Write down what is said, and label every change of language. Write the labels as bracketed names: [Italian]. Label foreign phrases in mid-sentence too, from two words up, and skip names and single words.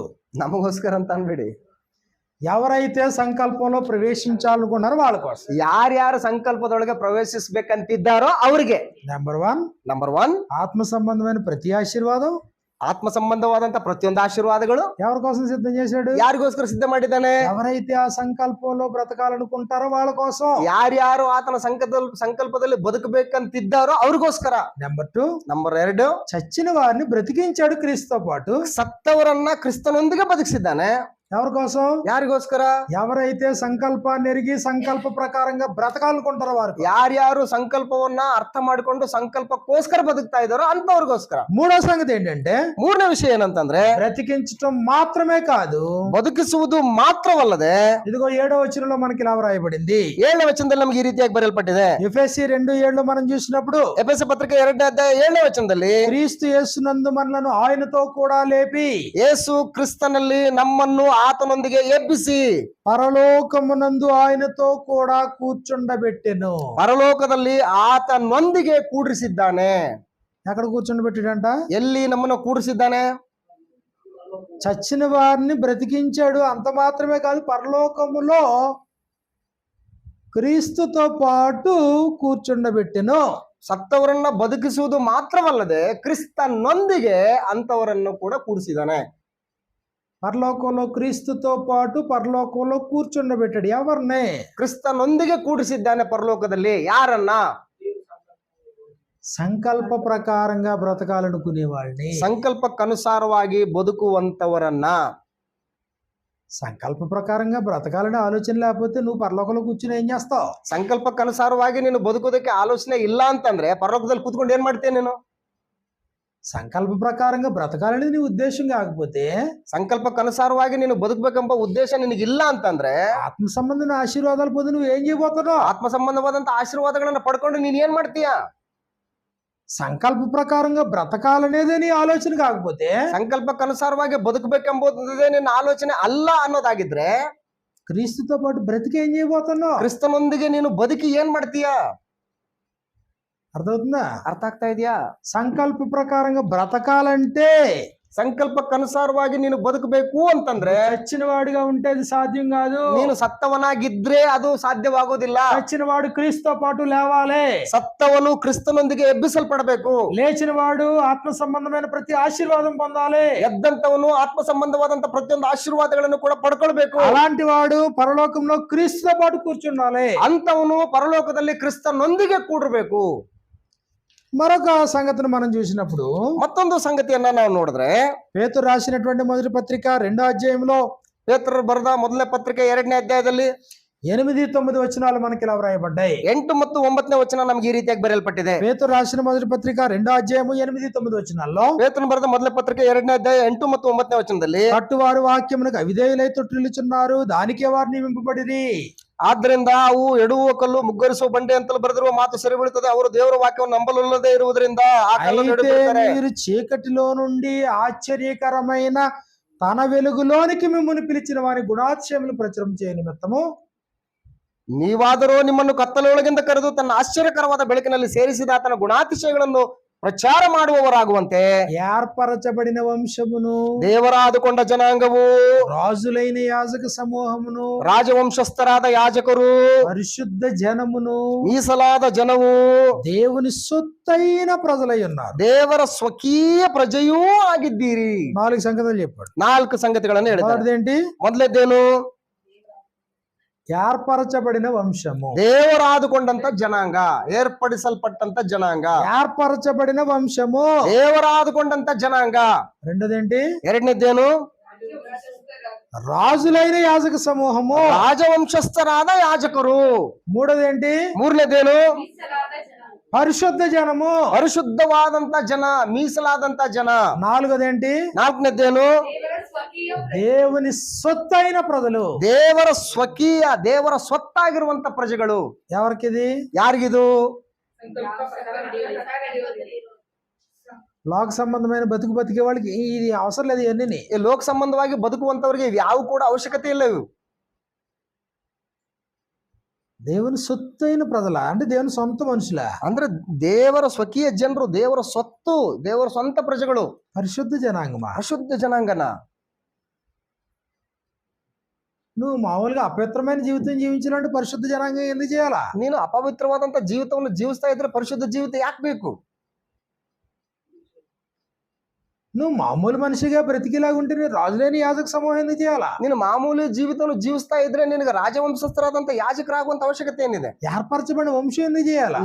[Kannada] ನಮಗೋಸ್ಕರ ಅಂತ ಅನ್ಬೇಡಿ. [Telugu] ఎవరైతే సంకల్పంలో ప్రవేశించాలనుకున్నారో వాళ్ళ కోసం. [Kannada] ಯಾರ್ಯಾರು ಸಂಕಲ್ಪದೊಳಗೆ ಪ್ರವೇಶಿಸಬೇಕಂತಿದ್ದಾರೋ ಅವ್ರಿಗೆ. [Telugu] నెంబర్ 1 ఆత్మ సంబంధమైన ప్రతి ఆశీర్వాదం, [Kannada] ಆತ್ಮ ಸಂಬಂಧವಾದಂತ ಪ್ರತಿಯೊಂದು ಆಶೀರ್ವಾದಗಳು [Telugu] ఎవరి కోసం సిద్ధం చేశాడు? [Kannada] ಯಾರಿಗೋಸ್ಕರ ಸಿದ್ಧ ಮಾಡಿದ್ದಾನೆ? [Telugu] ఎవరైతే ఆ సంకల్పంలో బ్రతకాలనుకుంటారో వాళ్ళ కోసం. [Kannada] ಯಾರ್ಯಾರು ಆತನ ಸಂಕಲ್ಪದಲ್ಲಿ ಬದುಕಬೇಕಂತಿದ್ದಾರೋ ಅವ್ರಿಗೋಸ್ಕರ. [Telugu] నెంబర్ 2 చచ్చిన వారిని బ్రతికించాడు క్రీస్తుతో పాటు. [Kannada] ಸತ್ತವರನ್ನ ಕ್ರಿಸ್ತನೊಂದಿಗೆ ಬದುಕಿಸಿದ್ದಾನೆ. [Telugu] ఎవరి కోసం? [Kannada] ಯಾರಿಗೋಸ್ಕರ? [Telugu] ఎవరైతే సంకల్పాన్ని ఎరిగి సంకల్ప ప్రకారంగా బ్రతకాలనుకుంటారో వారు. [Kannada] ಯಾರ್ಯಾರು ಸಂಕಲ್ಪವನ್ನ ಅರ್ಥ ಮಾಡಿಕೊಂಡು ಸಂಕಲ್ಪಕ್ಕೋಸ್ಕರ ಬದುಕ್ತಾ ಇದ್ದಾರೋ ಅಂತವ್ರಿಗೋಸ್ಕರ. [Telugu] మూడో సంగతి ఏంటంటే, [Kannada] 3ನೇ ವಿಷಯ ಏನಂತಂದ್ರೆ, [Telugu] బ్రతికించటం మాత్రమే కాదు, [Kannada] ಬದುಕಿಸುವುದು ಮಾತ್ರವಲ್ಲದೆ, [Telugu] ఇదిగో 7వ వచనంలో మనకి ఇలా వ్రాయబడింది. [Kannada] 7ನೇ ವಚನದಲ್ಲಿ ನಮಗೆ ಈ ರೀತಿಯಾಗಿ ಬರೆಯಲ್ಪಟ್ಟಿದೆ. [Telugu] ఎఫెసీ 2:7 మనం చూసినప్పుడు, [Kannada] ಎಫೆಸ ಪತ್ರಿಕೆ 2ನೇ ಅಧ್ಯಾಯ 7ನೇ ವಚನದಲ್ಲಿ, [Telugu] క్రీస్తు యేసునందు మనలను ఆయనతో కూడా లేపి, [Kannada] ಯೇಸು ಕ್ರಿಸ್ತನಲ್ಲಿ ನಮ್ಮನ್ನು ಆತನೊಂದಿಗೆ ಎಬ್ಬಿಸಿ, [Telugu] పరలోకమునందు ఆయనతో కూడా కూర్చుండబెట్టెను. [Kannada] ಪರಲೋಕದಲ್ಲಿ ಆತನೊಂದಿಗೆ ಕೂಡಿಸಿದ್ದಾನೆ. [Telugu] ఎక్కడ కూర్చుండబెట్టాడంట? [Kannada] ಎಲ್ಲಿ ನಮ್ಮನ್ನು ಕೂಡಿಸಿದ್ದಾನೆ? [Telugu] చచ్చిన వారిని బ్రతికించాడు. అంత మాత్రమే కాదు, పరలోకములో క్రీస్తుతో పాటు కూర్చుండబెట్టెను. [Kannada] ಸತ್ತವರನ್ನ ಬದುಕಿಸುವುದು ಮಾತ್ರವಲ್ಲದೆ ಕ್ರಿಸ್ತನೊಂದಿಗೆ ಅಂತವರನ್ನು ಕೂಡ ಕೂಡಿಸಿದ್ದಾನೆ. [Telugu] పరలోకంలో క్రీస్తుతో పాటు పరలోకంలో కూర్చుండబెట్టాడు. ఎవరిని? [Kannada] ಕ್ರಿಸ್ತನೊಂದಿಗೆ ಕೂಡಿಸಿದ್ದಾನೆ ಪರಲೋಕದಲ್ಲಿ. ಯಾರನ್ನ? [Telugu] సంకల్ప ప్రకారంగా బ్రతకాలనుకునే వాళ్ళని, [Kannada] ಸಂಕಲ್ಪಕ್ಕನುಸಾರವಾಗಿ ಬದುಕುವಂತವರನ್ನ. [Telugu] సంకల్ప ప్రకారంగా బ్రతకాలని ఆలోచన లేకపోతే నువ్వు పరలోకంలో కూర్చుని ఏం చేస్తావు? [Kannada] ಸಂಕಲ್ಪಕ್ಕನುಸಾರವಾಗಿ ನೀನು ಬದುಕೋದಕ್ಕೆ ಆಲೋಚನೆ ಇಲ್ಲ ಅಂತಂದ್ರೆ ಪರಲೋಕದಲ್ಲಿ ಕೂತ್ಕೊಂಡು ಏನ್ ಮಾಡ್ತೀಯ ನೀನು? [Telugu] సంకల్ప ప్రకారంగా బ్రతకాలనేది నీ ఉద్దేశం కాకపోతే, [Kannada] ಸಂಕಲ್ಪಕ್ಕನುಸಾರವಾಗಿ ನೀನು ಬದುಕಬೇಕೆಂಬ ಉದ್ದೇಶ ನಿನಗಿಲ್ಲ ಅಂತಂದ್ರೆ, [Telugu] ఆత్మ సంబంధమైన ఆశీర్వాదాలు పొంది నువ్వు ఏం చేయబోతున్నావు? [Kannada] ಆತ್ಮ ಸಂಬಂಧವಾದಂತ ಆಶೀರ್ವಾದಗಳನ್ನ ಪಡ್ಕೊಂಡು ನೀನ್ ಏನ್ ಮಾಡ್ತೀಯ? [Telugu] సంకల్ప ప్రకారంగా బ్రతకాలనేదే నీ ఆలోచన కాకపోతే [Kannada] ಸಂಕಲ್ಪಕ್ಕೆ ಅನುಸಾರವಾಗಿ ಬದುಕಬೇಕೆಂಬುದೇ ನಿನ್ನ ಆಲೋಚನೆ ಅಲ್ಲ ಅನ್ನೋದಾಗಿದ್ರೆ [Telugu] క్రీస్తుతో పాటు బ్రతికి ఏం చేయబోతున్నావు? [Kannada] ಕ್ರಿಸ್ತನೊಂದಿಗೆ ನೀನು ಬದುಕಿ ಏನ್ ಮಾಡ್ತೀಯ? [Telugu] అర్థమవుతుందా? [Kannada] ಅರ್ಥ ಆಗ್ತಾ ಇದೆಯಾ? [Telugu] సంకల్ప ప్రకారంగా బ్రతకాలంటే [Kannada] ಸಂಕಲ್ಪಕ್ಕೆ ಅನುಸಾರವಾಗಿ ನೀನು ಬದುಕಬೇಕು ಅಂತಂದ್ರೆ [Telugu] చచ్చిన వాడిగా ఉంటే అది సాధ్యం కాదు. [Kannada] ನೀನು ಸತ್ತವನಾಗಿದ್ರೆ ಅದು ಸಾಧ್ಯವಾಗೋದಿಲ್ಲ. [Telugu] చచ్చిన వాడు క్రీస్తుతో పాటు లేవాలి. [Kannada] ಸತ್ತವನು ಕ್ರಿಸ್ತನೊಂದಿಗೆ ಎಬ್ಬಿಸಲ್ಪಡಬೇಕು. [Telugu] లేచిన వాడు ఆత్మ సంబంధమైన ప్రతి ఆశీర్వాదం పొందాలి. [Kannada] ಎದ್ದಂತವನು ಆತ್ಮ ಸಂಬಂಧವಾದಂತ ಪ್ರತಿಯೊಂದು ಆಶೀರ್ವಾದಗಳನ್ನು ಕೂಡ ಪಡ್ಕೊಳ್ಬೇಕು. [Telugu] అలాంటి వాడు పరలోకంలో క్రీస్తుతో పాటు కూర్చుండాలి. [Kannada] ಅಂತವನು ಪರಲೋಕದಲ್ಲಿ ಕ್ರಿಸ್ತನೊಂದಿಗೆ ಕೂಡಬೇಕು. [Telugu] మరొక సంగతిని మనం చూసినప్పుడు [Kannada] ಮತ್ತೊಂದು ಸಂಗತಿಯನ್ನ ನಾವು ನೋಡಿದ್ರೆ [Telugu] పేతురు రాసినటువంటి మొదటి పత్రిక 2వ అధ్యాయంలో [Kannada] ಪೇತ್ರರು ಬರೆದ ಮೊದಲನೇ ಪತ್ರಿಕೆ 2ನೇ ಅಧ್ಯಾಯದಲ್ಲಿ [Telugu] 8-9 వచనాలు మనకి ఇలా వ్రాయబడ్డాయి. [Kannada] 8 ಮತ್ತು 9ನೇ ವಚನ ನಮ್ಗೆ ಈ ರೀತಿಯಾಗಿ ಬರೆಯಲ್ಪಟ್ಟಿದೆ. [Telugu] పేతురు రాసిన మొదటి పత్రిక 2వ అధ్యాయము 8-9 వచనాల్లో [Kannada] ಪೇತ್ರನು ಬರೆದ ಮೊದಲನೇ ಪತ್ರಿಕೆ 2ನೇ ಅಧ್ಯಾಯ 8 ಮತ್ತು 9ನೇ ವಚನದಲ್ಲಿ [Telugu] కట్టువారు వాక్యమునకు అవిధేయులై తొట్టిల్లుచున్నారు, దానికే వారు నియమింపబడిరి. [Kannada] ಆದ್ರಿಂದ ಅವು ಎಡುವ ಕಲ್ಲು ಮುಗ್ಗರಿಸುವ ಬಂಡೆ ಅಂತಲೂ ಬರೆದಿರುವ ಮಾತು ಸರಿ ಬೀಳುತ್ತದೆ. ಅವರು ದೇವರ ವಾಕ್ಯವನ್ನು ನಂಬಲೊಲ್ಲದೆ ಇರುವುದರಿಂದ ಆ ಕಲ್ಲನ್ನು [Telugu] అయితే [Kannada] ಎಡೆಬಿಡುತ್ತಾರೆ. [Telugu] మీరు చీకటిలో నుండి ఆశ్చర్యకరమైన తన వెలుగులోనికి మిమ్మల్ని పిలిచిన వారి గుణాతిశయములు ప్రచురం చేయ నిమిత్తము [Kannada] ನೀವಾದರೂ ನಿಮ್ಮನ್ನು ಕತ್ತಲೊಳಗಿಂದ ಕರೆದು ತನ್ನ ಆಶ್ಚರ್ಯಕರವಾದ ಬೆಳಕಿನಲ್ಲಿ ಸೇರಿಸಿದ ಆತನ ಗುಣಾತಿಶಯಗಳನ್ನು ಪ್ರಚಾರ ಮಾಡುವವರಾಗುವಂತೆ [Telugu] ఏర్పరచబడిన వంశమును, [Kannada] ದೇವರಾದುಕೊಂಡ ಜನಾಂಗವು, [Telugu] రాజులైన యాజక సమూహమును, [Kannada] ರಾಜವಂಶಸ್ಥರಾದ ಯಾಜಕರು, [Telugu] పరిశుద్ధ జనమును, [Kannada] ಮೀಸಲಾದ ಜನವು, [Telugu] దేవుని సొత్తైన ప్రజలై ఉన్నారు. [Kannada] ದೇವರ ಸ್ವಕೀಯ ಪ್ರಜೆಯೂ ಆಗಿದ್ದೀರಿ. [Telugu] 4 సంగతులు చెప్పాడు. [Kannada] 4 ಸಂಗತಿಗಳನ್ನು ಹೇಳಿದ್ದಾರೆ. [Telugu] మొదటిదేంటి? [Kannada] ಮೊದಲೇದೇನು? [Telugu] ఏర్పరచబడిన వంశము, [Kannada] ದೇವರಾದುಕೊಂಡಂತ ಜನಾಂಗ, ಏರ್ಪಡಿಸಲ್ಪಟ್ಟಂತ ಜನಾಂಗ. [Telugu] ఏర్పరచబడిన వంశము, [Kannada] ದೇವರಾದುಕೊಂಡಂತ ಜನಾಂಗ. [Telugu] రెండోదేంటి? [Kannada] ಎರಡನೇದ್ದೇನು? [Telugu] రాజులైన యాజక సమూహము, [Kannada] ರಾಜವಂಶಸ್ಥರಾದ ಯಾಜಕರು. [Telugu] మూడోదేంటి? [Kannada] ಮೂರನೇದೇನು? [Telugu] పరిశుద్ధ జనము, [Kannada] ಪರಿಶುದ್ಧವಾದಂತ ಜನ, ಮೀಸಲಾದಂತ ಜನ. [Telugu] నాలుగోదేంటి? [Kannada] ನಾಲ್ಕನೇದ್ದೇನು? [Telugu] దేవుని సొత్తైన ప్రజలు. [Kannada] ದೇವರ ಸ್ವಕೀಯ, ದೇವರ ಸ್ವತ್ತಾಗಿರುವಂತ ಪ್ರಜೆಗಳು. [Telugu] ఎవరికిది? [Kannada] ಯಾರಿಗಿದು? [Telugu] లోక సంబంధమైన బతుకు బతికే వాళ్ళకి ఇది అవసరం లేదు. ఇవన్నీ [Kannada] ಈ ಲೋಕ ಸಂಬಂಧವಾಗಿ ಬದುಕುವಂತವರಿಗೆ ಯಾವ ಕೂಡ ಅವಶ್ಯಕತೆ ಇಲ್ಲ ಇವು. [Telugu] దేవుని సొత్తైన ప్రజల అంటే దేవుని సొంత మనుషుల, [Kannada] ಅಂದ್ರೆ ದೇವರ ಸ್ವಕೀಯ ಜನರು, ದೇವರ ಸ್ವತ್ತು, ದೇವರ ಸ್ವಂತ ಪ್ರಜೆಗಳು, [Telugu] పరిశుద్ధ జనాంగమా. [Kannada] ಅಶುದ್ಧ ಜನಾಂಗನ. [Telugu] నువ్వు మామూలుగా అపవిత్రమైన జీవితం జీవించాలంటే పరిశుద్ధ జనాంగం ఎందుకు చేయాలా? [Kannada] ನೀನು ಅಪವಿತ್ರವಾದಂತ ಜೀವಿತವನ್ನು ಜೀವಿಸ್ತಾ ಇದ್ರೆ ಪರಿಶುದ್ಧ ಜೀವಿತ ಯಾಕೆ ಬೇಕು? [Telugu] నువ్వు మామూలు మనిషిగా బ్రతికిలాగా ఉంటే నీ రాజులేని యాజక సమూహం ఎందుకు చేయాలా? [Kannada] ನೀನು ಮಾಮೂಲಿ ಜೀವಿತವನ್ನು ಜೀವಿಸ್ತಾ ಇದ್ರೆ ನಿನಗೆ ರಾಜವಂಶಸ್ಥರಾದಂತ ಯಾಜಕರಾಗುವಂತ ಅವಶ್ಯಕತೆ ಏನಿದೆ? [Telugu] ఏర్పరచబడిన వంశం ఎందుకు చేయాలా?